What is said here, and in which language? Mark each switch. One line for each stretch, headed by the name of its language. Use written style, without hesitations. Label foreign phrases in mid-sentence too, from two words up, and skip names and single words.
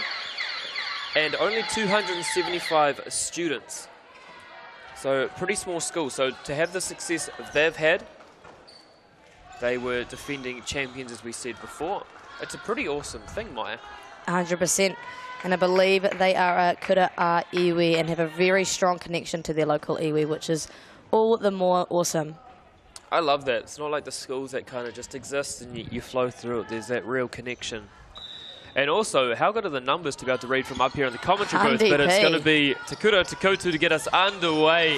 English: And only 275 students. So pretty small school. So to have the success they've had, they were defending champions, as we said before. It's a pretty awesome thing, Maya. 100%. And I believe they are a
Māori: kura a iwi
English: and have a very strong connection to their local iwi, which is all the more awesome. I love that. It's not like the schools that kind of just exist and you flow through it. There's that real connection. And also, how good are the numbers to be able to read from up here in the commentary booth? But it's going to be Te Kura Te Koutu to get us underway.